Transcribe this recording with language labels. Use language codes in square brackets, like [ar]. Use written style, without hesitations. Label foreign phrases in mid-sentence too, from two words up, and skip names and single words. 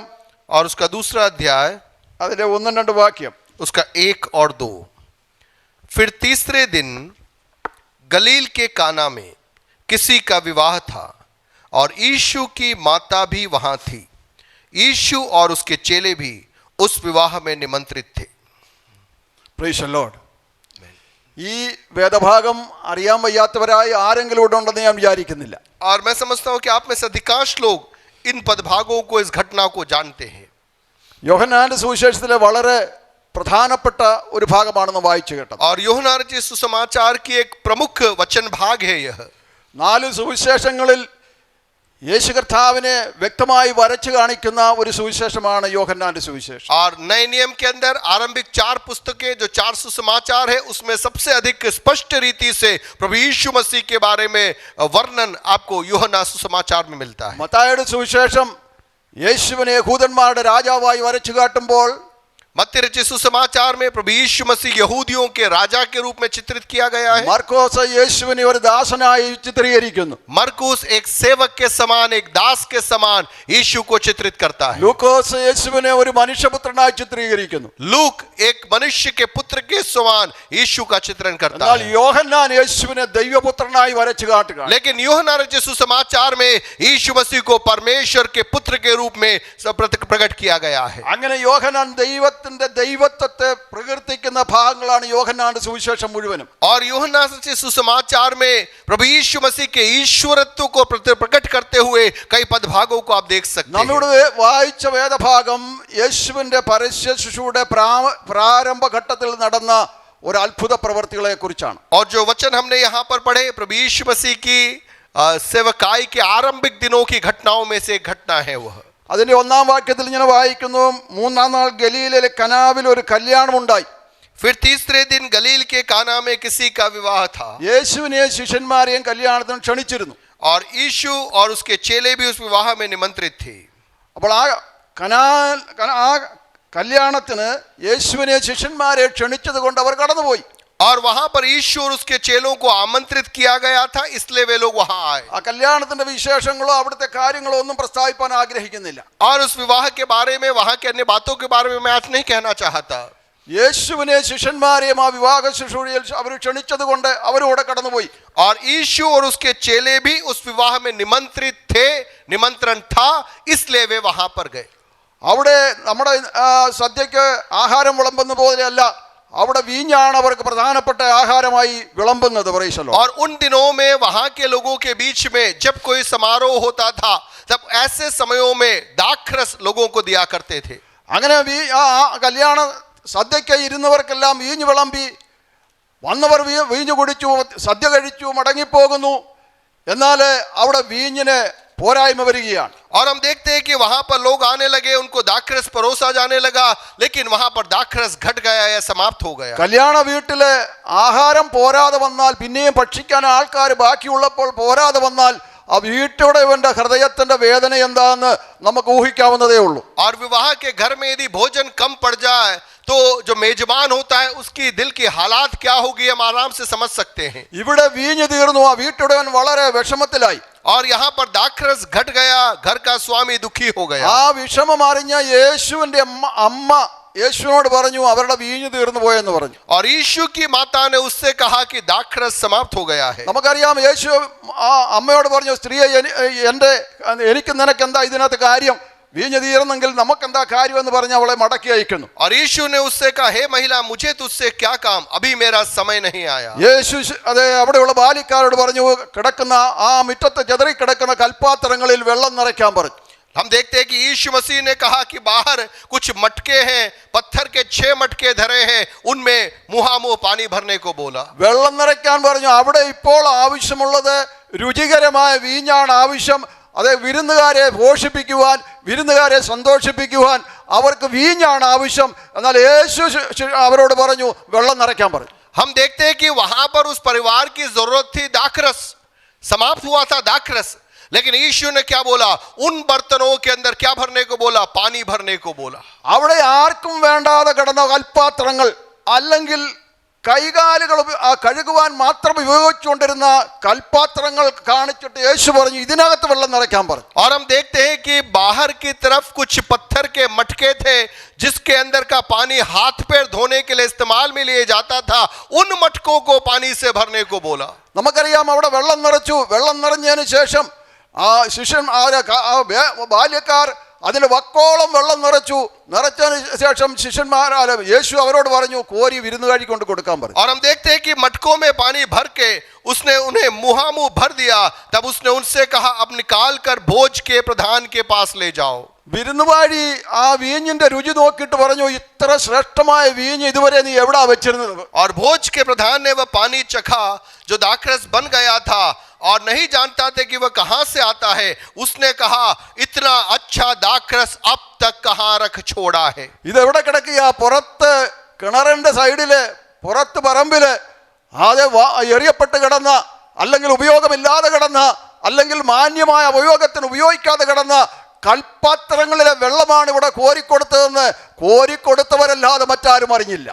[hi] और उसका दूसरा अध्याय, [ml] അതിലെ 1-2 വാക്യം. [hi] उसका 1 और 2. फिर तीसरे दिन गलील के काना में किसी का विवाह था और यीशु की माता भी वहां थी. यीशु और उसके चेले भी उस विवाह में निमंत्रित थे. [en] Praise the Lord. [ml] ഈ വേദഭാഗം അറിയാൻ വയ്യാത്തവരായി ആരെങ്കിലും ഇവിടെ ഉണ്ടെന്ന് ഞാൻ വിചാരിക്കുന്നില്ല. [hi] और मैं समझता हूं कि आप में से अधिकांश लोग इन पदभागों को, इस घटना को जानते हैं. [ml] യോഹന്നാന്റെ സുവിശേഷത്തിലെ വളരെ പ്രധാനപ്പെട്ട ഒരു ഭാഗമാണെന്ന് വായിച്ചു കേട്ടത്. [hi] और यूहन्ना रचित सुसमाचार की एक प्रमुख वचन भाग है यह. [ml] 4 സുവിശേഷങ്ങളിൽ യേശു കർത്താവിനെ വ്യക്തമായി വരച്ചു കാണിക്കുന്ന ഒരു സുവിശേഷമാണ് യോഹന്നാന്റെ സുവിശേഷം. [hi] और नए नियम के अंदर आरंभिक 4 पुस्तकें जो 4 सुसमाचार है, उसमें सबसे अधिक स्पष्ट रीति से प्रभु यीशु मसीह के बारे में वर्णन आपको यूहन्ना सुसमाचार में मिलता है. [ml] മത്തായിയുടെ സുവിശേഷം യേശുവിനെ യഹൂദന്മാരുടെ രാജാവായി വരച്ചു കാട്ടുമ്പോൾ [hi] मत्ती रचित सुसमाचार में प्रभु यीशु मसीह यहूदियों के राजा के रूप में चित्रित किया गया है। [ml] മർക്കോസ് യേശുവിനെ ഒരു ദാസനായി ചിത്രീകരിക്കുന്നു. [hi] मरकुस एक सेवक के समान, एक दास के समान यीशु को चित्रित करता है। [ml] ലൂക്കോസ് യേശുവിനെ ഒരു മനുഷ്യപുത്രനായി ചിത്രീകരിക്കുന്നു. [hi] लूक एक मनुष्य के पुत्र के समान यीशु का चित्रण करता [ml] എന്നാൽ [hi] है। [ml] യോഹന്നാൻ യേശുവിനെ ദൈവപുത്രനായി വരച്ചു കാട്ടുകയാണ്. [hi] लेकिन यूहन्ना रचित सुसमाचार में यीशु मसीह को परमेश्वर के पुत्र के रूप में प्रकट किया गया है। [ml] അങ്ങനെ യോഹന്നാൻ ദൈവത്വത്തെ പ്രകീർത്തിക്കുന്ന ഭാഗങ്ങളാണ് യോഹന്നാന്റെ സുവിശേഷം മുഴുവനും. [hi] और यूहन्ना रचित सुसमाचार में प्रभु यीशु मसीह के ईश्वरत्व को प्रकट करते हुए कई पदभागों को आप देख सकते हैं। [ml] നമ്മുടെ വായിച്ച വേദഭാഗം യേശുവിന്റെ പരസ്യ ശുശ്രൂഷയുടെ പ്രാരംഭ ഘട്ടത്തിൽ നടന്ന ഒരു അത്ഭുത പ്രവൃത്തികളെ കുറിച്ചാണ്. [hi] और जो वचन हमने यहाँ पर पढ़े प्रभु यीशु मसीह की सेवकाई के आरंभिक दिनों की घटनाओं में से एक घटना है। वह [ml] അതിന്റെ ഒന്നാം വാക്യത്തിൽ ഇങ്ങനെ വായിക്കുന്നു, മൂന്നാം നാൾ ഗലീലയിലെ കനാവിൽ ഒരു കല്യാണം ഉണ്ടായി. [hi] फिर तीसरे दिन गलील के काना में किसी का विवाह था। [ml] യേശുവിനെയും ശിഷ്യന്മാരെയും കല്യാണത്തിന് ക്ഷണിച്ചിരുന്നു. [hi] और यीशु और उसके चेले भी उस विवाह में निमंत्रित थे। [ml] അപ്പോൾ ആ കല്യാണത്തിന് യേശുവിനെ ശിഷ്യന്മാരെ ക്ഷണിച്ചത് കൊണ്ട് അവർ കടന്നുപോയി. [hi] और वहां पर यीशु और उसके चेलों को आमंत्रित किया गया था, इसलिए वे लोग वहां आए। [ml] ആ കല്യാണത്തിന്റെ വിശേഷങ്ങളോ അവിടുത്തെ കാര്യങ്ങളോ ഒന്നും പ്രസ്താവിക്കാൻ ആഗ്രഹിക്കുന്നില്ല. [hi] और उस विवाह के बारे में, वहां के अन्य बातों के बारे में मैं आज नहीं कहना चाहता। [ml] യേശുവിനെ ശിഷ്യന്മാരെയും ആ വിവാഹ ശുശ്രൂഷയിൽ അവർ ക്ഷണിച്ചത് കൊണ്ട് അവരോടെ കടന്നുപോയി. [hi] और यीशु और उसके चेले भी उस विवाह में निमंत्रित थे, निमंत्रण था, इसलिए वे वहां पर गए। [ml] അവിടെ നമ്മുടെ സദ്യക്ക് ആഹാരം വിളമ്പുന്ന പോലെയല്ല, അവിടെ വീഞ്ഞാണ് അവർക്ക് പ്രധാനപ്പെട്ട ആഹാരമായി വിളമ്പുന്നത്. പറയിച്ചല്ലോ. [hi] और उन दिनों में वहां के लोगों के बीच में जब कोई समारोह होता था, तब ऐसे समयों में दाखरस लोगों को दिया करते थे। [ml] അങ്ങനെ ആ കല്യാണ സദ്യക്ക് ഇരുന്നവർക്കെല്ലാം വീഞ്ഞ് വിളമ്പി, വന്നവർ വീഞ്ഞ് കുടിച്ചു, സദ്യ കഴിച്ചു, മടങ്ങിപ്പോകുന്നു. എന്നാൽ അവിടെ വീഞ്ഞിന് പോരായ്മ വരികയാണ്. [hi] और हम देखते हैं कि वहां पर लोग आने लगे, उनको दाखरस परोसा जाने लगा, लेकिन वहां पर दाखरस घट गया या समाप्त हो गया। [ml] കല്യാണ വീട്ടില് ആഹാരം പോരാതെ വന്നാൽ, പിന്നെയും ഭക്ഷിക്കാൻ ആൾക്കാർ ബാക്കിയുള്ളപ്പോൾ പോരാതെ വന്നാൽ, ആ വീട്ടുടയവന്റെ ഹൃദയത്തിന്റെ വേദന എന്താണെന്ന് നമുക്ക് ഊഹിക്കാവുന്നതേ ഉള്ളൂ. [hi] और विवाह के घर में यदि भोजन कम पड़ जाए तो जो मेजबान होता है उसकी दिल की हालात क्या होगी, हम आराम से समझ सकते हैं। [ml] ഇവിടെ വീഞ്ഞ് തീർന്നു, ആ വീട്ടുടയവൻ വളരെ വിഷമത്തിലായി. [hi] और यहाँ पर दाखरस घट गया, घर का स्वामी दुखी हो गया। [ml] ആ വിഷമം അറിഞ്ഞ യേശുവിന്റെ അമ്മ യേശുവിനോട് പറഞ്ഞു, അവരുടെ വീഞ്ഞ് തീർന്നു പോയെന്ന് പറഞ്ഞു. [hi] और यीशु की माता ने उससे कहा कि दाखरस समाप्त हो गया है। [ml] നമുക്കറിയാം, യേശു ആ അമ്മയോട് പറഞ്ഞു, സ്ത്രീയെ എനിക്ക് നിനക്ക് എന്താ ഇതിനകത്ത് കാര്യം, വീഞ്ഞ് തീർന്നെങ്കിൽ നമുക്കെന്താ കാര്യം എന്ന് പറഞ്ഞ് അവളെ മടക്കി അയക്കുന്നു. [hi] और यीशु ने उससे कहा, हे महिला, मुझे तुझसे क्या काम, अभी मेरा समय नहीं आया। [ml] യേശു അവിടെയുള്ള ബാലിക്കാരോട് പറഞ്ഞു, കിടക്കുന്ന ആ മുറ്റത്ത് ചെതറിക്കിടക്കുന്ന കൽപ്പാത്രങ്ങളിൽ വെള്ളം നിറയ്ക്കാൻ പറഞ്ഞു. [hi] हम देखते हैं कि यीशु मसीह ने कहा कि बाहर कुछ मटके हैं, पत्थर के 6 मटके धरे हैं, उनमें मुहामुह पानी भरने को बोला। [ml] വെള്ളം നിറയ്ക്കാൻ പറഞ്ഞു. അവിടെ ഇപ്പോൾ ആവശ്യമുള്ളത് രുചികരമായ വീഞ്ഞാണ് ആവശ്യം. അതെ, വിരുന്നുകാരെ പോഷിപ്പിക്കുവാൻ, വിരുന്നുകാരെ സന്തോഷിപ്പിക്കുവാൻ അവർക്ക് വീഞ്ഞാണ് ആവശ്യം. എന്നാൽ യേശു അവരോട് പറഞ്ഞു, വെള്ളം നിറയ്ക്കാൻ പറഞ്ഞു. [hi] हम देखते हैं कि वहां पर उस परिवार की जरूरत थी दाखरस, समाप्त हुआ था दाखरस, लेकिन यीशु ने क्या बोला, उन बर्तनों के अंदर क्या भरने को बोला, पानी भरने को बोला। [ml] അവിടെ ആർക്കും വേണ്ടാതെ കിടന്ന കൽപ്പാത്രങ്ങൾ, അല്ലെങ്കിൽ കൈകാലുകൾ കഴുകുവാൻ മാത്രം ഉപയോഗിച്ചുകൊണ്ടിരുന്ന കൽപ്പാത്രങ്ങൾ കാണിച്ചിട്ട് യേശു പറഞ്ഞു, ഇതിനകത്ത് വെള്ളം നിറയ്ക്കാൻ പറഞ്ഞു. [hi] और हम देखते हैं कि बाहर की तरफ कुछ पत्थर के मटके थे, जिसके अंदर का पानी हाथ पैर धोने के लिए इस्तेमाल में लिए जाता था, उन मटकों को पानी से भरने को बोला। [ml] നമുക്കറിയാം, അവിടെ വെള്ളം നിറച്ചു. വെള്ളം നിറഞ്ഞതിന് ശേഷം ആ ബാല്യക്കാർ അതിൽ വക്കോളം വെള്ളം നിറച്ചതിന് ശേഷം യേശു അവരോട് പറഞ്ഞു, കോരി വിരുന്നുകാരി കൊണ്ട് കൊടുക്കാൻ പറഞ്ഞു. [hi] और हम देखते हैं कि मटकों में पानी भर के उसने उन्हें मुहामुह भर दिया। तब उसने उनसे कहा, अब निकाल कर भोज के प्रधान के पास ले जाओ। [ml] വിരുന്നുവാഴി ആ വീഞ്ഞിന്റെ രുചി നോക്കിയിട്ട് പറഞ്ഞു, ഇത്ര ശ്രേഷ്ഠമായ വീഞ്ഞ് ഇതുവരെ നീ എവിടാ വെച്ചിരുന്നത്? [hi] और भोज के प्रधान ने वह पानी चखा जो दाखरस बन गया था और नहीं जानता थे कि वह कहां से आता है। उसने कहा, इतना अच्छा दाखरस अब तक कहां रख छोड़ा है। [ml] ഇതെവിടെ കിടക്കുക? പുറത്ത് കിണറിന്റെ സൈഡില്, പുറത്ത് പറമ്പില്, അത് എറിയപ്പെട്ട് കിടന്ന, അല്ലെങ്കിൽ ഉപയോഗമില്ലാതെ കിടന്ന, അല്ലെങ്കിൽ മാന്യമായ ഉപയോഗത്തിന് ഉപയോഗിക്കാതെ കിടന്ന കൽപ്പാത്രങ്ങളിലെ വെള്ളമാണ് ഇവിടെ കോരിക്കൊടുത്തതെന്ന് കോരിക്കൊടുത്തവരല്ലാതെ മറ്റാരും അറിഞ്ഞില്ല.